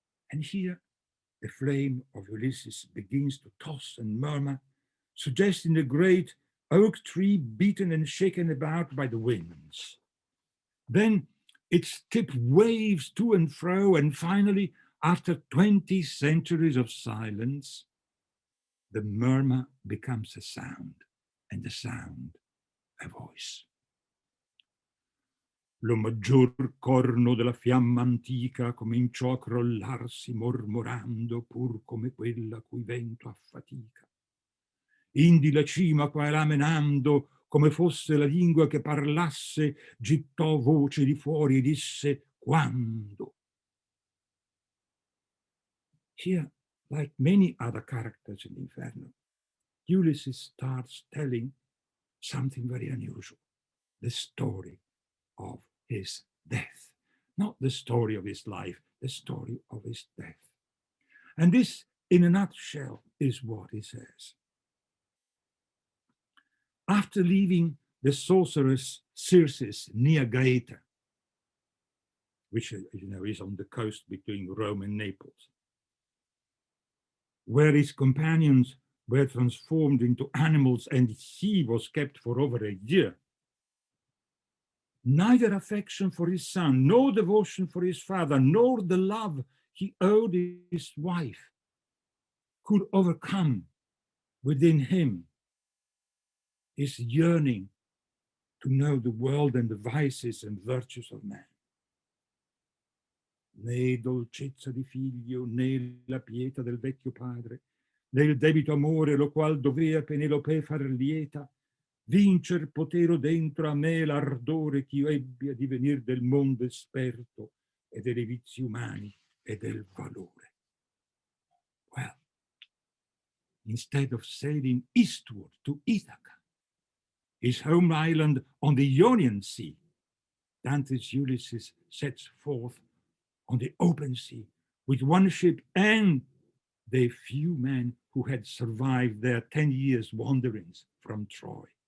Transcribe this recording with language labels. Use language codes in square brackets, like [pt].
[en] And here, the flame of Ulysses begins to toss and murmur, suggesting a great oak tree beaten and shaken about by the winds. Then its tip waves to and fro, and finally, after 20 centuries of silence, the murmur becomes a sound, and the sound a voice. [it] Lo maggior corno della fiamma antica cominciò a crollarsi mormorando pur come quella cui vento affatica. Indi la cima qua e là menando, come fosse la lingua che parlasse, gittò voce di fuori e disse quando. [en] Here, like many other characters in Inferno, Ulysses starts telling something very unusual, the story of his death. Not the story of his life, the story of his death. And this, in a nutshell, is what he says. After leaving the sorceress Circe's near Gaeta, which is on the coast between Rome and Naples, where his companions were transformed into animals and he was kept for over a year, neither affection for his son, nor devotion for his father, nor the love he owed his wife could overcome within him his yearning to know the world and the vices and virtues of man. [it] Né dolcezza di figlio, né la pietà del vecchio padre, né il debito amore lo qual dovea Penelope far lieta, vincer potero dentro a me l'ardore ch'io ebbi a divenir del mondo esperto e dei vizi umani e del valore. [en] Well, instead of sailing eastward to Ithaca, his home island on the Ionian Sea, Dante's Ulysses sets forth on the open sea with one ship and the few men who had survived their 10 years' wanderings from Troy.